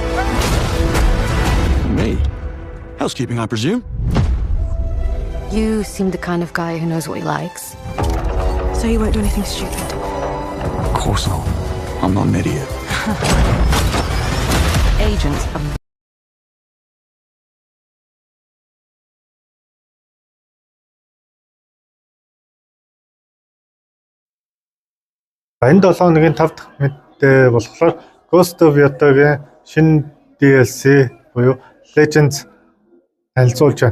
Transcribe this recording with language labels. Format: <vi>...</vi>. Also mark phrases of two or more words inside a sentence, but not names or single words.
<en>Me? Housekeeping, I presume? You seem the kind of guy who knows what he likes. So you won't do anything stupid. Of course not. I'm not an idiot. Agents of</en> <mn>Энэ 7 хоногийн 5 дахь мэдээ болохоор Ghost of Yoda-гийн шинэ DLC буюу Legends танилцуулж байна.</mn>